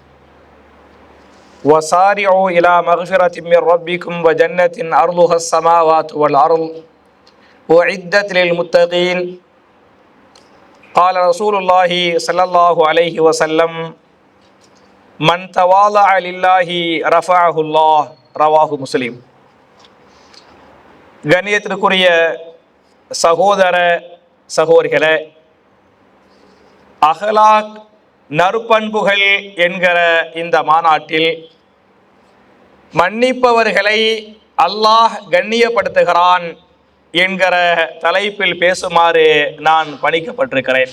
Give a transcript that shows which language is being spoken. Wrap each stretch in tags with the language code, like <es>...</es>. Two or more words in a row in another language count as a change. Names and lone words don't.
<ar>وسارعوا إلى مغفرة من ربكم وجنة أرضها السماوات والأرض أعدت للمتقين. قال رسول الله صلى الله عليه وسلم من تواضع لله رفعه الله. رواه مسلم.</ar> <ta>கண்ணியத்திற்குரிய சகோதர சகோதரிகளே, அஹ்லாக் நற்பண்புகள் என்கிற இந்த மாநாட்டில் மன்னிப்பவர்களை அல்லாஹ் கண்ணியப்படுத்துகிறான் என்கிற தலைப்பில் பேசுமாறு நான் பணிக்கப்பட்டிருக்கிறேன்.</ta>